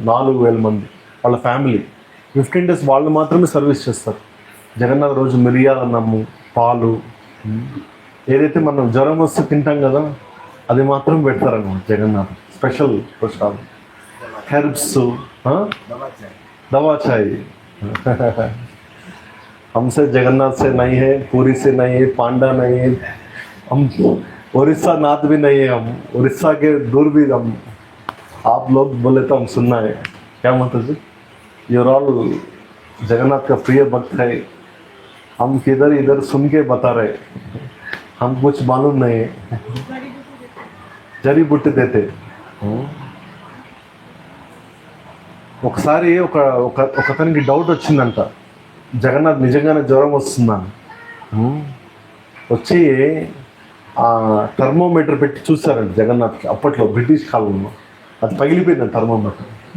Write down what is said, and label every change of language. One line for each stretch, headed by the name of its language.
Telugu: 4,000 మంది వాళ్ళ family 15 days వాళ్ళు మాత్రమే సర్వీస్ చేస్తారు. జగన్నాథ్ రోజు మిరియాల అన్నము, పాలు, ఏదైతే మనం జ్వరం వస్తే తింటాం కదా అది మాత్రం పెడతారన్నమాట. జగన్నాథ్ స్పెషల్ ప్రసాదం, హెర్బ్స్,
Hindi: दवा चाहिए। हमसे जगन्नाथ से नहीं है, पुरी से नहीं है, पांडा नहीं है, हम उड़ीसा नाथ भी नहीं है, हम उड़ीसा के दूर भी हम। आप लोग बोले तो हम सुनना है। क्या मतलब जी? यूर ऑल जगन्नाथ का प्रिय भक्त है, हम किधर इधर सुन के बता रहे, हम कुछ मालूम नहीं है। जड़ी బుట్టి देते।
Telugu: ఒకసారి ఒకతనికి డౌట్ వచ్చిందంట, జగన్నాథ్ నిజంగానే జ్వరం వస్తుందని. వచ్చి ఆ థర్మోమీటర్ పెట్టి చూస్తారంట జగన్నాథ్కి. అప్పట్లో బ్రిటిష్ కాలంలో అది పగిలిపోయిందంట థర్మోమీటర్.